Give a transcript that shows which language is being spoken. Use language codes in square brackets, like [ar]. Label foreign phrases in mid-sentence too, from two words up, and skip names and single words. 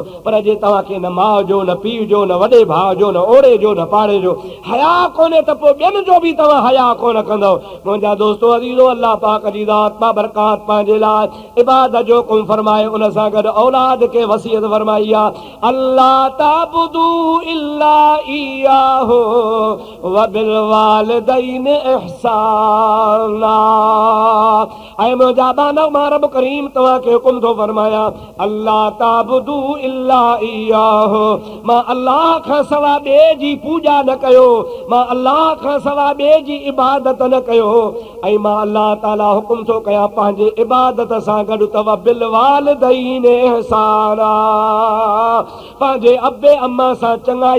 [sd] पर जे तव्हांखे न माउ जो, न पीउ जो, न वॾे भाउ जो, न ओड़े जो, न पाड़े जो हया कोन्हे त पोइ ॿियनि जो बि तव्हां हया कोन कंदव। मुंहिंजा दोस्तो अज़ीज़ो, अल्लाह पाक जी ज़ात बाबरकात पंहिंजे लाइ इबादत जो हुकुम फरमाए, उन सां गॾु औलाद खे वसीयत फरमाई आहे [ar] ألا تعبدوا إلا إياه وبالوالدين إحسانا. [sd] ऐं मुंहिंजा बानव मां रब करीम तव्हांखे हुकुम थो फरमाया [ar] ألا تعبدوا إلا إياه, [sd] मां अल्लाह खां सवा ॿिए जी पूॼा न कयो, मां अल्लाह खां सवा ॿिए जी इबादत न कयो। ऐं मां अल्लाह ताला हुकुम थो कयां पंहिंजे इबादत सां गॾु [ar] و بالوالدين إحسانا, [sd] पंहिंजे अबे अम्मा सां चङाई कंदा कयो।